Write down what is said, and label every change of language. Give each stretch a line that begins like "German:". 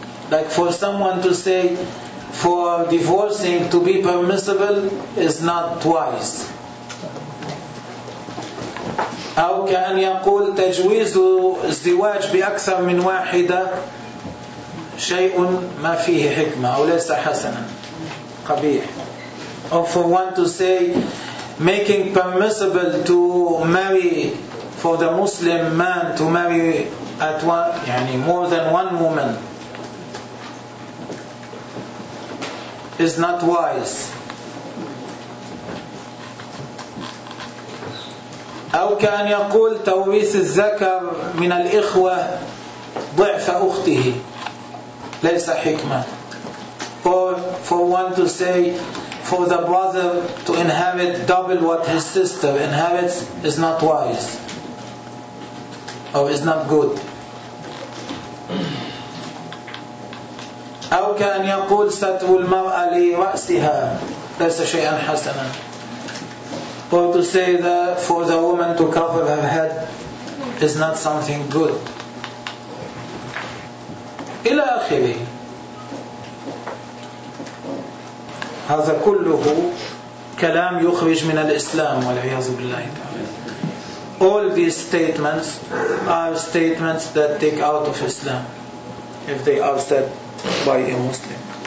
English: Like for someone to say for divorcing to be permissible is not wise.
Arabic: أو كأن يقول تجويز الزواج بأكثر من واحدة شيء ما فيه حكمة أو ليس حسنا قبيح.
English: Or for one to say making permissible to marry for the Muslim man to marry at one, يعني more than one woman is not wise.
Arabic: أو كأن يقول توريث الذكر من الإخوة ضعف أخته ليس حكمة.
English: Or for one to say for the brother to inherit double what his sister inherits is not wise or is not good.
Arabic: أو كأن يقول ستر المرأة لرأسها ليس شيئا حسنا.
English: Or to say that for the woman to cover her head is not something good.
Arabic: إلى آخره. هذا كله كلام يخرج من الإسلام والعياذ بالله.
English: All these statements are statements that take out of Islam if they are said by a Muslim.